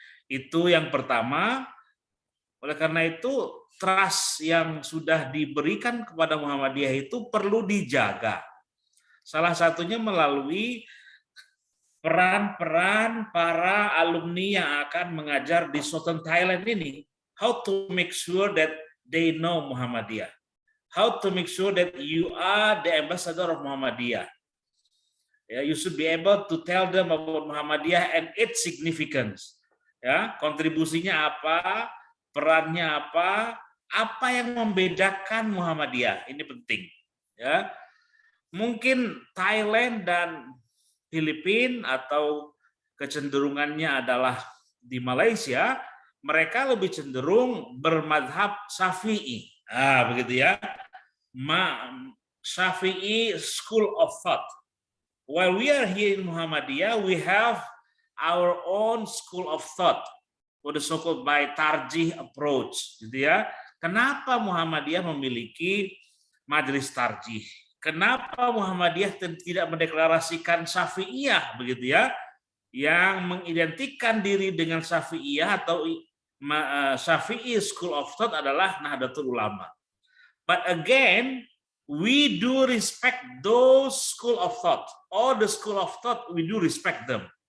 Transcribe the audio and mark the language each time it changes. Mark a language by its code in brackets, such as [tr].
[id] Itu yang pertama. Oleh karena itu, trust yang sudah diberikan kepada Muhammadiyah itu perlu dijaga. Salah satunya melalui peran-peran para alumni yang akan mengajar di Southern Thailand ini. [en] How to make sure that they know Muhammadiyah. How to make sure that you are the ambassador of Muhammadiyah. You should be able to tell them about Muhammadiyah and its significance. [id] Ya, kontribusinya apa, perannya apa yang membedakan Muhammadiyah, ini penting. Ya, mungkin Thailand dan Filipina atau kecenderungannya adalah di Malaysia, mereka lebih cenderung bermadhab Syafi'i. Begitu ya. [en] Syafi'i school of thought. While we are here in Muhammadiyah, we have our own school of thought, or the so-called by tarjih approach, [id] gitu ya. Kenapa Muhammadiyah memiliki majelis tarjih? Kenapa Muhammadiyah tidak mendeklarasikan Syafi'iyah, begitu ya, yang mengidentikan diri dengan Syafi'iyah atau Syafi'i school of thought adalah Nahdlatul Ulama. [en] But again, we do respect those school of thought. All the school of thought, we do respect them.